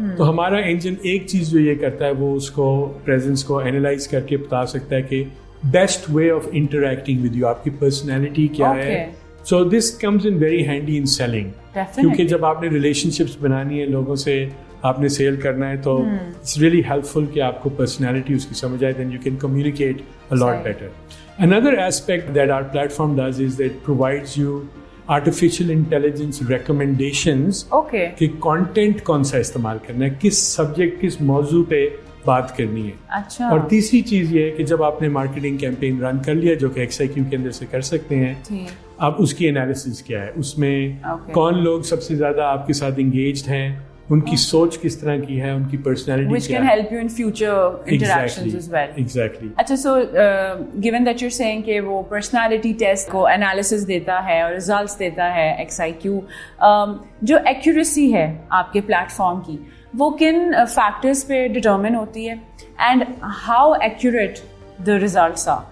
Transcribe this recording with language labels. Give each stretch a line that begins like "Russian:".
Urdu: تو ہمارا انجن ایک چیز جو یہ کرتا ہے وہ اس کو پریزنس کو اینالائز کر کے بتا سکتا ہے کہ
English: best way of interacting with you,
Urdu: آپ کی پرسنالٹی کیا ہے.
English: so this comes in very handy in selling,
Urdu: کیونکہ جب آپ نے ریلیشن شپس بنانی ہے, لوگوں سے آپ نے سیل کرنا ہے, تو
English: it's really helpful
Urdu: کہ آپ کو پرسنالٹی اس کی سمجھ آئے,
English: Then you can communicate a lot better. Another aspect that our platform does is that it provides you artificial intelligence recommendations
Urdu: کہ content کون سا استعمال کرنا ہے, کس سبجیکٹ, کس موضوع پہ بات کرنی ہے. اور تیسری چیز یہ ہے کہ جب آپ نے مارکیٹنگ کیمپین رن کر لیا, جو کہ XIQ کے اندر سے کر سکتے ہیں, اب اس کی انالیسس کیا ہے, اس میں کون لوگ سب سے زیادہ آپ کے ساتھ انگیجڈ ہیں, ان کی سوچ کس طرح کی ہے, ان کی personality
English: which can help you in future interactions as well. Exactly.
Urdu: اچھا,
English: so given that you're saying
Urdu: کہ وہ personality test کو analysis دیتا ہے اور results دیتا ہے XIQ, جو accuracy ہے آپ کے پلیٹفارم کی وہ کن فیکٹرز پہ ڈٹرمن ہوتی ہے,
English: And how accurate the results are?